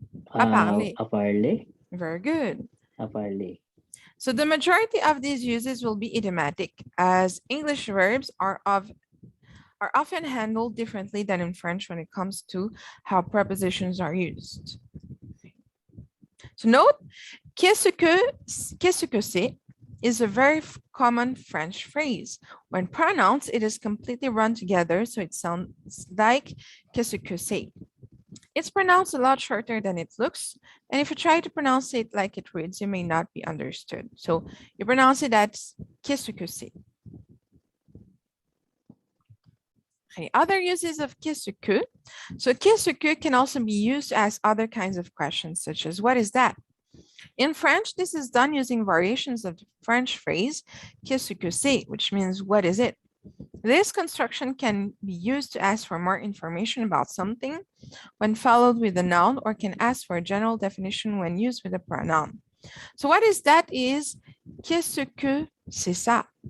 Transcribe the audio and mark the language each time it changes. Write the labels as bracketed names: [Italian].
[French] À parler. a parlé? [English] Very good. [French] A parlé. [English] So the majority of these uses will be idiomatic, as English verbs are often handled differently than in French when it comes to how prepositions are used. So note, [French] qu'est-ce que c'est [English] is a very common French phrase. When pronounced, it is completely run together, so it sounds like [French] qu'est-ce que c'est. [English] It's pronounced a lot shorter than it looks. And if you try to pronounce it like it reads, you may not be understood. So you pronounce it as [French] Qu'est-ce que c'est? [English] Okay, other uses of Qu'est-ce que. So [French] Qu'est-ce que [English] can also be used to ask other kinds of questions, such as what is that? In French, this is done using variations of the French phrase [French] Qu'est-ce que c'est, [English] which means what is it? This construction can be used to ask for more information about something when followed with a noun, or can ask for a general definition when used with a pronoun. So what is that is [French] Qu'est-ce que c'est ça?